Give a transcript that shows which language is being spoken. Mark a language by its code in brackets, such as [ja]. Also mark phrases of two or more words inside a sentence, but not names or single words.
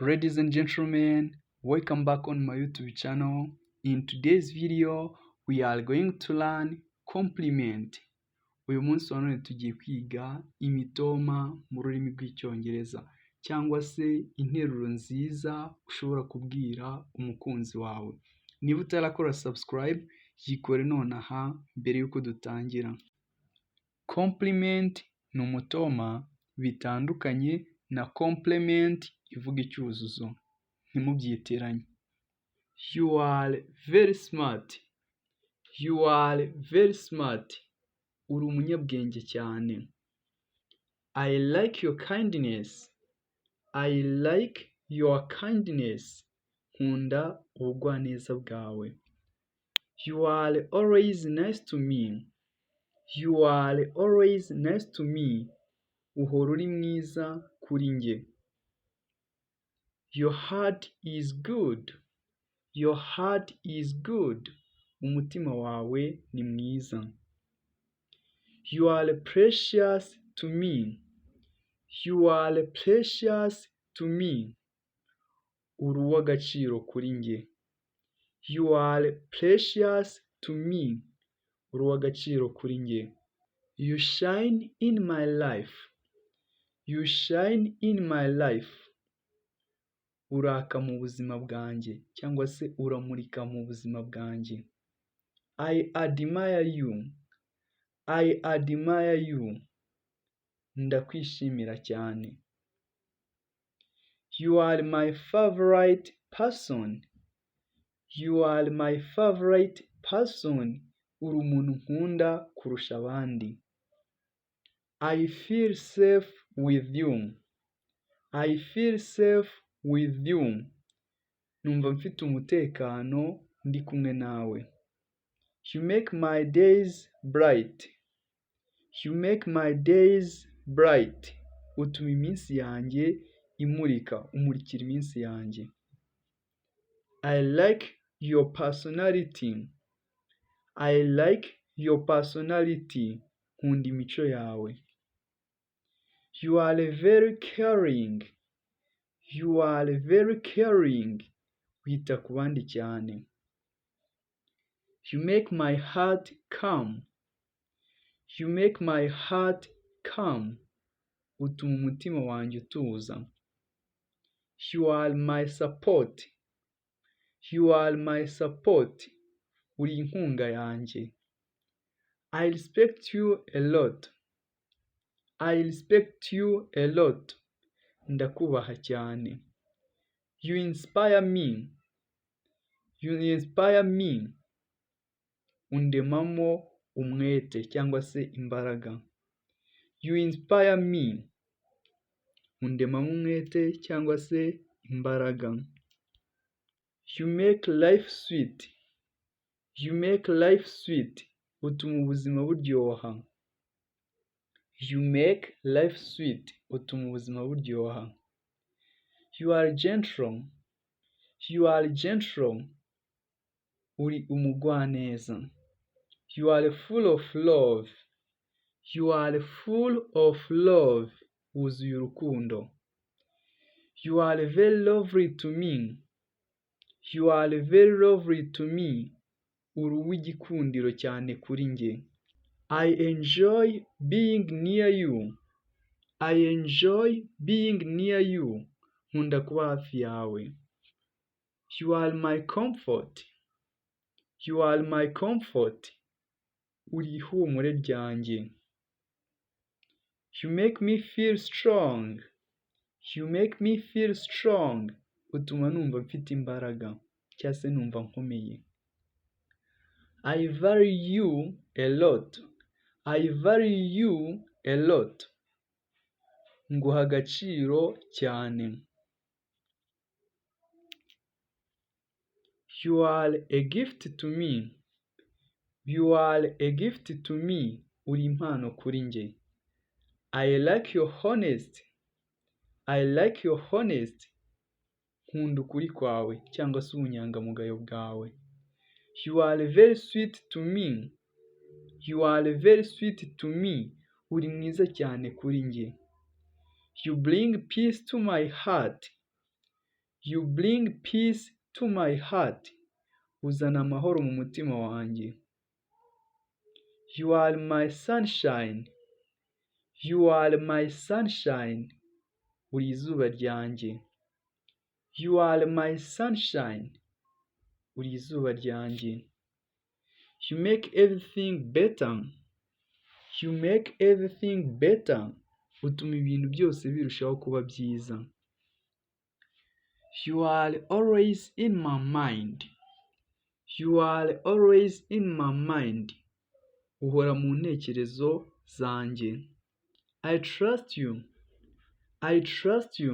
[en] Ladies and gentlemen, welcome back on my YouTube channel. In today's video, we are going to learn compliment. [rw] Uyu munsi wa none tugiye kwiga imitoma mu rurimi rw'Icyongereza cyangwa se interuro nziza ushobora kubwira umukunzi wawe. Niba utarakora subscribe, yikore nonaha mbere yuko dutangira. Compliment ni umutoma bitandukanye na complement ivuga icyuzuzo. Ntimubyitiranye. [en] You are very smart. You are very smart. [rw] Uri umunyabwenge cyane. [en] I like your kindness. I like your kindness. [rw] Nkunda ubugwaneza bwawe. [en] You are always nice to me. You are always nice to me. [rw] Uhora uri mwiza kuri njye. [en] Your heart is good. Your heart is good. [rw] Umutima wawe ni mwiza. [en] You are precious to me. You are precious to me. [rw] Uri uw'agaciro kuri njye. [en] You are precious to me. [rw] Uri uw'agaciro kuri njye. [en] You shine in my life. You shine in my life. [rw] Uraka mu buzima bwanjye cyangwa se uramurika mu buzima bwanjye. [en] I admire you. I admire you. [rw] Ndakwishimira cyane. [en] You are my favorite person. You are my favorite person. [rw] Uri umuntu nkunda kurusha abandi. [en] I feel safe with you. I feel safe with you. [rw] Numva mfite umutekano ndi kumwe nawe. [en] You make my days bright. You make my days bright. [rw] Utuma iminsi yanjye imurika, umurikira iminsi yanjye. [en] I like your personality. I like your personality. [rw] Nkunda imico yawe. [en] You are very caring. You are very caring. [rw] Wita ku bandi cyane. [en] You make my heart calm. You make my heart calm. [rw] Utuma umutima wanjye utuza. [en] You are my support. You are my support. [rw] Uri inkunga yanjye. [en] I respect you a lot. I respect you a lot. [rw] Ndakubaha cyane. [en] You inspire me. You inspire me. [rw] Undemamo umwete cyangwa se imbaraga. [en] You inspire me. [rw] Undemamo umwete cyangwa se imbaraga. [en] You make life sweet. You make life sweet. [rw] Utuma ubuzima buryoha. [en] You make life sweet. [rw] Utuma ubuzima buryoha. [en] You are gentle. You are gentle. [rw] Uri umugwaneza. [en] You are full of love. You are full of love. [rw] Wuzuye urukundo. [en] You are very lovely to me. You are very lovely to me. [rw] Uri uw'igikundiro cyane kuri njye. [en] I enjoy being near you. I enjoy being near you. [rw] Nkunda kuba hafi yawe. [en] You are my comfort. You are my comfort. [rw] Uri ihumure ryanjye. [en] You make me feel strong. You make me feel strong. [rw] Utuma numva mfite imbaraga cyangwa se numva nkomeye. [en] I value you a lot. I value you a lot. [rw] Nguha agaciro cyane. [en] You are a gift to me. You are a gift to me. [rw] Uri impano kuri njye. [en] I like your honesty. I like your honesty. [rw] Nkunda ukuri kwawe cyangwa se ubunyangamugayo bwawe. [en] You are very sweet to me. You are very sweet to me. [rw] Uri mwiza cyane kuri njye. [en] You bring peace to my heart. You bring peace to my heart. [rw] Uzana amahoro mu mutima wanjye. [en] You are my sunshine. You are my sunshine. [rw] Uri izuba ryanjye. [en] You are my sunshine. [rw] Uri izuba ryanjye. [en] You make everything better. You make everything better. [rw] Utuma ibintu byose birushaho kuba byiza. [en] You are always in my mind. You are always in my mind. [rw] Uhora mu ntekerezo zanjye. [en] I trust you. I trust you.